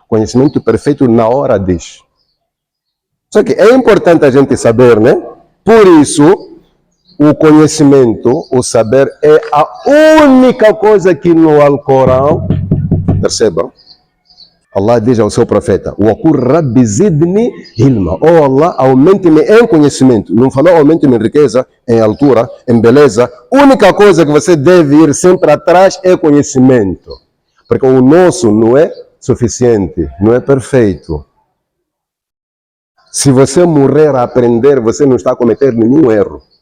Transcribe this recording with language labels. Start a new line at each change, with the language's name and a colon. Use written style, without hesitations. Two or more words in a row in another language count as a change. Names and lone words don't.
Portuguese: Conhecimento perfeito na hora diz. Só que é importante a gente saber, né? Por isso, o conhecimento, o saber, é a única coisa que no Alcorão percebam. Allah diz ao seu profeta:
Arabic: "وقل رب زدني علما."
Portuguese: Oh Allah, aumente-me em conhecimento. Não falou aumente-me em riqueza, em altura, em beleza. A única coisa que você deve ir sempre atrás é conhecimento. Porque o nosso não é suficiente, não é perfeito. Se você morrer a aprender, você não está a cometer nenhum erro.